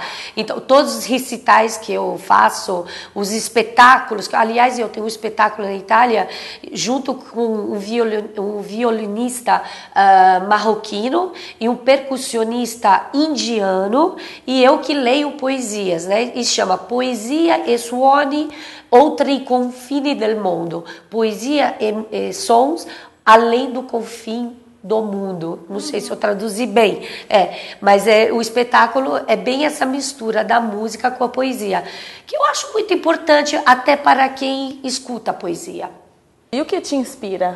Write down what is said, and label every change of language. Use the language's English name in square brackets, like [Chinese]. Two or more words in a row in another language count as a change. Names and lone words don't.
[Portuguese] Então, todos os recitais que eu faço, os espetáculos, aliás, eu tenho um espetáculo na Itália, junto com um violinista marroquino e um percussionista indiano, e eu que leio poesias, né? E chama [Italian] Poesia e Suoni oltre i confini del mondo. [Portuguese] Poesia e sons além do confim do mundo. Não sei se eu traduzi bem, mas o espetáculo é bem essa mistura da música com a poesia, que eu acho muito importante até para quem escuta a poesia. E o que te inspira?